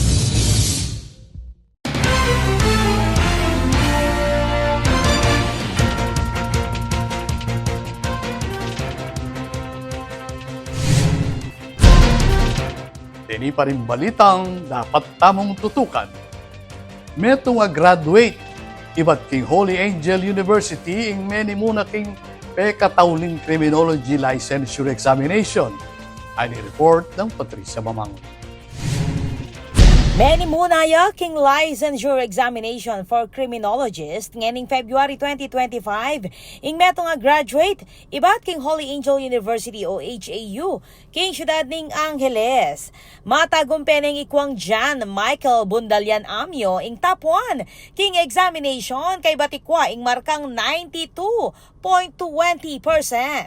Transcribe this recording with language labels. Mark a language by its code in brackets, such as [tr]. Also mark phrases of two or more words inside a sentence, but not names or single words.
[pam] Dini pa rin balitang dapat tamong tutukan. Meto nga graduate, iba't king Holy Angel University ing many muna king pekatauling [en] criminology licensure examination. [pam] Ay report ng Patricia Mamangon. Many muna ya king [en] licensure examination for criminologist [pam] nganing February 2025 ing meto nga graduate ibat king Holy Angel University o HAU king syudad ning Angeles. Matagumpeneng ikwang Jan Michael Bundalian Amyo ing top 1 king examination kay batikwa ing markang 92.20%.